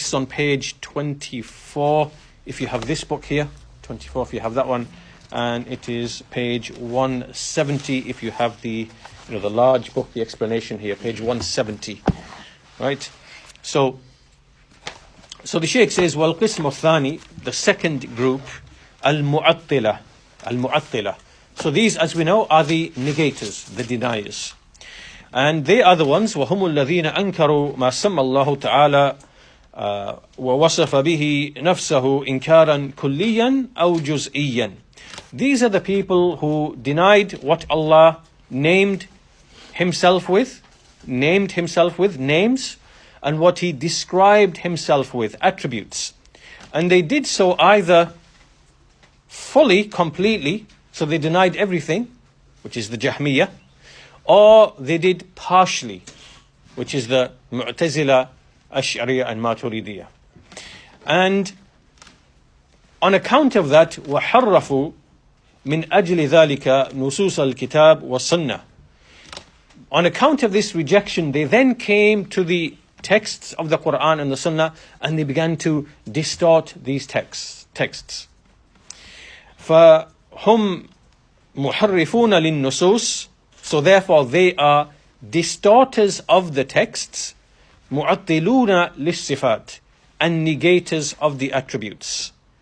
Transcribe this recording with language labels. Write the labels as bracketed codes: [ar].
[en] This is on page 24 if you have this book here, 24 if you have that one, and it is page 170 if you have the the large book, the explanation here, page 170. Right? So the Shaykh says, [ar] wal Qism al-Thani, [en] the second group, al-Mu'attila. Al-Mu'attila. So these, as we know, are the negators, the deniers. And they are the ones, [ar] وَهُمُ الَّذِينَ أَنْكَرُوا مَا سَمَّ اللَّهُ تَعَالَى ووصف به نفسه إنكارا كليا أو جزئيا. [en] These are the people who denied what Allah named himself with names, and what he described himself with, attributes. And they did so either fully, completely, so they denied everything, which is the Jahmiyyah, or they did partially, which is the Mu'tazila, Ash'ariyah and Maturidiyah. And on account of that, [ar] وَحَرَّفُوا مِنْ أَجْلِ ذَلِكَ نُصُوصَ الْكِتَابِ وَالسُّنَّةِ. [en] On account of this rejection, they then came to the texts of the Quran and the Sunnah, and they began to distort these texts. [ar] فَهُمْ مُحَرِّفُونَ لِلنُّصُوص. [en] So therefore they are distorters of the texts, [ar] مُعَطِّلُونَ لِلصِّفَاتِ, [en] and negators of the attributes.